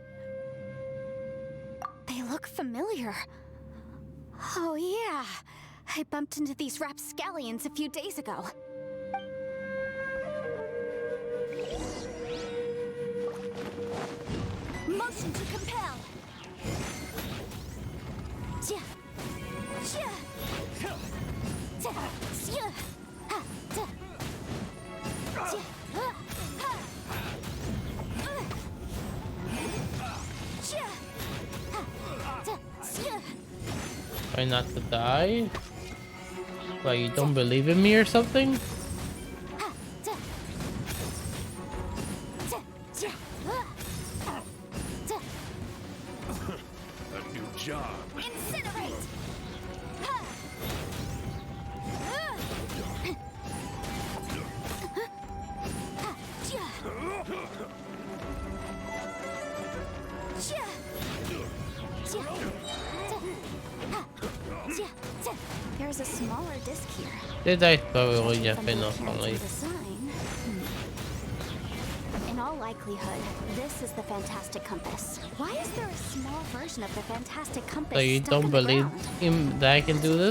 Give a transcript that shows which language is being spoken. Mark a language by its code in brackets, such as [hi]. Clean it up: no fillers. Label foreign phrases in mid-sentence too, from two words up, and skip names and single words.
[en] They look familiar. Oh yeah, I bumped into these rapscallions a few days ago. Motion to compel. Jia. Jia. Jia. Jia. Ha. Jia. Jia. Ha. Ha. Jia. Ha. Jia. Jia. Try not to die? Like you don't believe in me or something? Ha. Jia. Jia. Jia. Ha. Jia. A new job. Incinerate! Ha! Ha! Jia! Jia! Jia! Ha! Jia! Jia! There's a smaller disc here. Did I probably Judging just from been the off mechanics only? of the sign, in all likelihood, this is the fantastic compass. Why is there a small version of the fantastic compass So you stuck don't in the believe ground? him that I can do this?